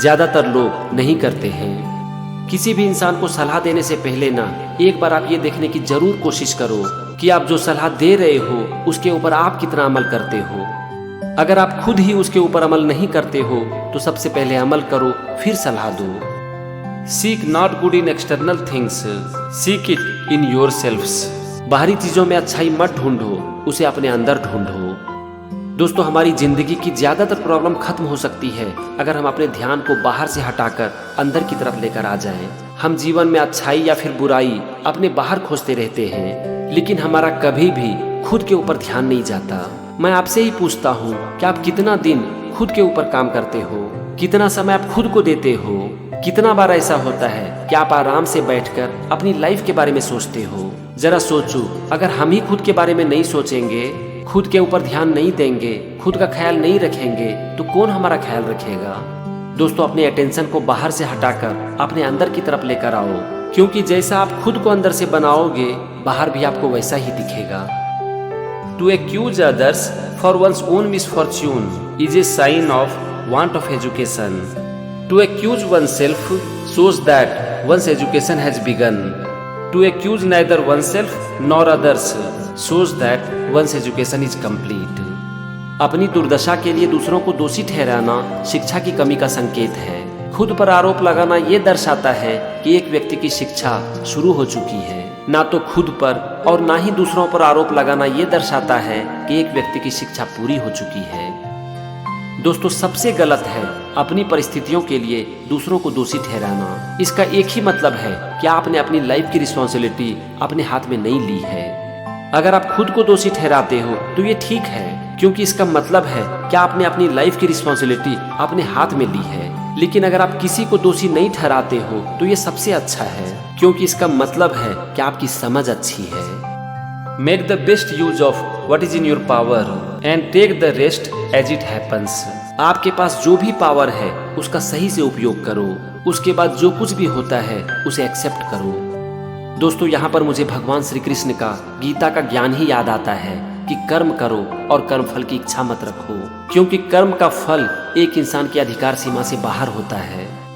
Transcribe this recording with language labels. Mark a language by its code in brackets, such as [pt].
[hi] ज्यादातर लोग नहीं करते हैं। किसी भी इंसान को सलाह देने से पहले ना एक बार आप ये देखने की जरूर कोशिश करो कि आप जो सलाह दे रहे हो उसके ऊपर आप कितना अमल करते हो। अगर आप खुद ही उसके ऊपर अमल नहीं करते हो तो सबसे पहले अमल करो, फिर सलाह दो। [en] Seek not good in external things, seek it in yourselves. [hi] बाहरी चीजों में अच्छाई मत ढूंढो, उसे अपने अंदर ढूंढो। दोस्तों, हमारी जिंदगी की ज्यादातर प्रॉब्लम खत्म हो सकती है अगर हम अपने ध्यान को बाहर से हटाकर अंदर की तरफ लेकर आ जाएं। हम जीवन में अच्छाई या फिर बुराई अपने बाहर खोजते रहते हैं, लेकिन हमारा कभी भी खुद के ऊपर ध्यान नहीं जाता। मैं आपसे ही पूछता हूँ कि आप कितना दिन खुद के ऊपर काम करते हो? कितना समय आप खुद को देते हो? कितना बार ऐसा होता है कि आप आराम से बैठकर अपनी लाइफ के बारे में सोचते हो? जरा सोचो, अगर हम ही खुद के बारे में नहीं सोचेंगे, खुद के ऊपर ध्यान नहीं देंगे, खुद का ख्याल नहीं रखेंगे, तो कौन हमारा ख्याल रखेगा? दोस्तों, अपने अटेंशन को बाहर से हटाकर अपने अंदर की तरफ लेकर आओ, क्योंकि जैसा आप खुद को अंदर से बनाओगे बाहर भी आपको वैसा ही दिखेगा। [en] To accuse others for one's own misfortune is a sign of want of education. To accuse oneself shows that one's education has begun. To accuse neither oneself nor others shows that one's education is complete. [hi] अपनी दुर्दशा के लिए दूसरों को दोषी ठहराना शिक्षा की कमी का संकेत है। खुद पर आरोप लगाना ये दर्शाता है कि एक व्यक्ति की शिक्षा शुरू हो चुकी है। ना तो खुद पर और ना ही दूसरों पर आरोप लगाना ये दर्शाता है कि एक व्यक्ति की शिक्षा पूरी हो चुकी है। दोस्तों, सबसे गलत है अपनी परिस्थितियों के लिए दूसरों को दोषी ठहराना। इसका एक ही मतलब है कि आपने अपनी लाइफ की रिस्पॉन्सिबिलिटी अपने हाथ में नहीं ली है। अगर आप खुद को दोषी ठहराते हो तो ये ठीक है, क्योंकि इसका मतलब है कि आपने अपनी लाइफ की रिस्पॉन्सिबिलिटी अपने हाथ में ली है। लेकिन अगर आप किसी को दोषी नहीं ठहराते हो तो ये सबसे अच्छा है, क्योंकि इसका मतलब है कि आपकी समझ अच्छी है। [en] Make the best use of what is in your power and take the rest as it happens. [hi] आपके पास जो भी पावर है उसका सही से उपयोग करो, उसके बाद जो कुछ भी होता है उसे एक्सेप्ट करो। दोस्तों, यहाँ पर मुझे भगवान श्री कृष्ण का गीता का ज्ञान ही याद आता है कि कर्म करो और कर्म फल की इच्छा मत रखो, क्योंकि कर्म का फल एक इंसान की अधिकार सीमा से बाहर होता है।